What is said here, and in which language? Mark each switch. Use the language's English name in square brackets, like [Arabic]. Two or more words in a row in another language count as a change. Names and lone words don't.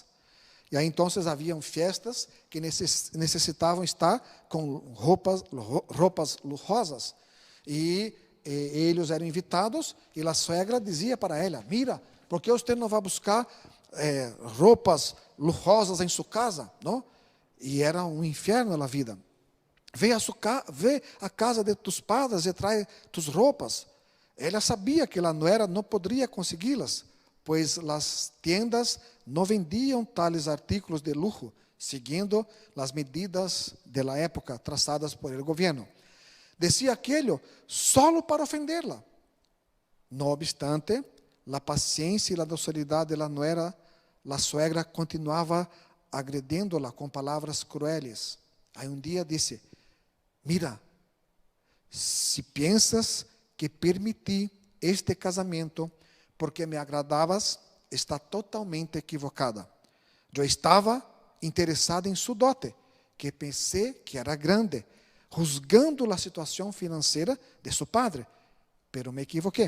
[Portuguese] E aí, então, haviam festas que necessitavam estar com roupas luxuosas. E eles eram invitados e a suegra dizia para ela: mira, por que você não vai buscar roupas luxuosas em sua casa? Não? E era um inferno na vida. [Spanish] Ve a casa de tus padres [Portuguese] e traz [Spanish] tus roupas. [Portuguese] Ela sabia que a nuera não poderia consegui-las, pois as tiendas não vendiam [Spanish] tales artículos [Portuguese] de luxo, seguindo as medidas da época traçadas por el governo. [Spanish] Decía aquello solo para ofenderla. No obstante, [Portuguese] a paciência e a docilidade da nuera, a suegra continuava agredindo-la com palavras crueles. Aí um dia disse: mira, se piensas que permiti este casamento porque me agradavas, está totalmente equivocada. Eu estava interessada em sua dote, que pensei que era grande, juzgando a situação financeira de seu padre, pero me equivoquei.